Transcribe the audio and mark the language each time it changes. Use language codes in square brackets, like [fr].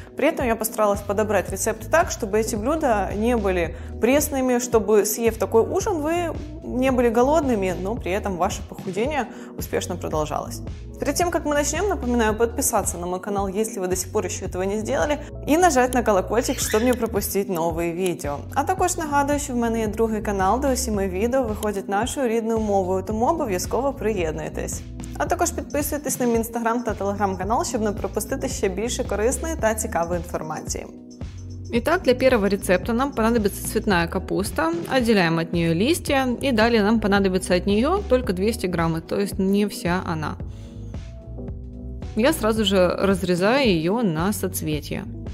[ru] При этом я постаралась подобрать рецепты так, чтобы эти блюда не были пресными, чтобы, съев такой ужин, вы не были голодными, но при этом ваше похудение успешно продолжалось. Перед тем, как мы начнем, напоминаю подписаться на мой канал, если вы до сих пор еще этого не сделали, і нажать на колокольчик, [uk] щоб не пропустити нові відео. А також нагадую, що в мене є другий канал, де усі мої відео виходять нашою рідною мовою, тому обов'язково приєднуйтесь. А також підписуйтесь на мій інстаграм та телеграм-канал, щоб не пропустити ще більше корисної та цікавої інформації. [ru] Итак, для первого рецепта нам понадобится цветная капуста, отделяем от нее листья, и далее нам понадобится от нее только 200 грамм, то есть не вся она. Я сразу же разрезаю ее на соцветия.